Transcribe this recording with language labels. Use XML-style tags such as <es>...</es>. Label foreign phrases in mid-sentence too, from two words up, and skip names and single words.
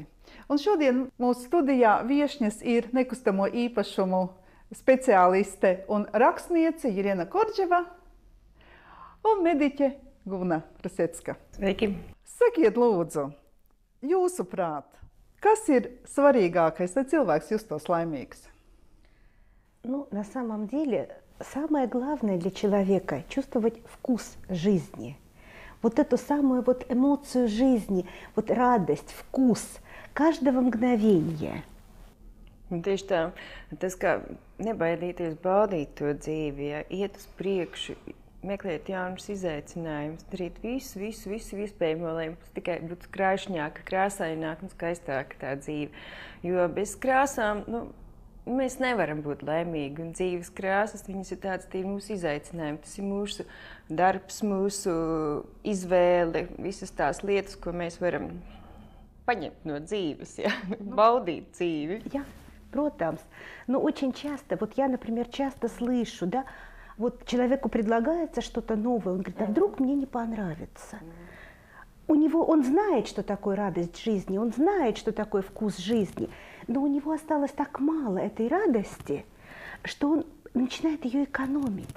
<lv>Un šodien mūsu studijā viešņas ir nekustamo īpašumu speciāliste un rakstniece Jirena Kordževa un mediķe Guna Prasecka. Sveiki! Sakiet lūdzu, jūsuprāt, kas ir svarīgākais, lai cilvēks justos laimīgs?</lv> <ru>На самом деле, самое главное для человека – чувствовать вкус жизни. Вот эту самую эмоцию жизни, радость, вкус каждого мгновения.</ru> <lv>Tieši tā, tas kā nebaidīties baudīt to dzīvi, ja, iet uz priekšu, meklēt jaunus izaicinājumus, darīt visu iespējamo, lai mums tikai būtu kraišņāka, krāsaināka un skaistāka tā dzīve. Jo bez krāsām, mēs nevaram būt laimīgi, un dzīves krāsas, viņas ir tāds, tie ir mūsu izaicinājumi, tas ir mūsu darbs, mūsu izvēle, visas tās lietas, ko mēs varam paņemt no dzīves, ja? Baudīt dzīvi. Ja, protams.</lv> <ru>Но очень часто, я, например, часто слышу, да, человеку предлагается что-то новое, он говорит, а вдруг мне не понравится? Он знает, что такое радость жизни, он знает, что такое вкус жизни, но у него осталось так мало этой радости, что он начинает ее экономить.</ru>